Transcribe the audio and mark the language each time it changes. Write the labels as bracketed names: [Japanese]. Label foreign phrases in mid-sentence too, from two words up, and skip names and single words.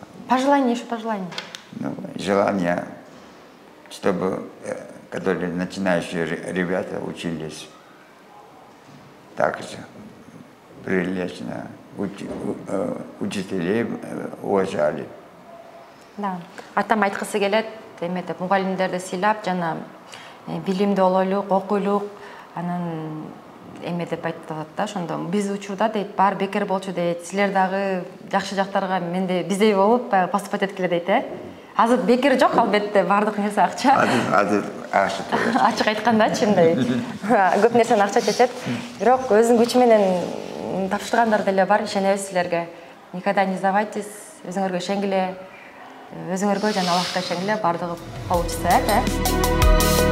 [Russian] Пожелание, еще пожелание. Ну, желание, чтобы, которые начинающие ребята учились так же прилично, учителей уважали. Да. [Kyrgyz] Атам айткысы келет, эметип мугалимдерди сыйлап, жана билимди олойлук, окуйлук, анан эме деп айтып атат да, ошондо биз учурда дейт, бар бекер болчу дейт, силер дагы жакшы жактарга биздей болуп поступать эткиле дейт, Азыр бекер жок, албетте, бардык нерсе акча. Азыр акча төлөйт. Ачык айткандачы, мындай көп нерсени акча чечет. Бирок өзүнүн күчү менен тапшыргандар деле бар, ишенебиз силерге. [Russian] Никогда не сдавайтесь, [Kyrgyz] өзүңөргө ишенгиле, өзүңөргө жана Аллахка ишенгиле, бардыгы получится,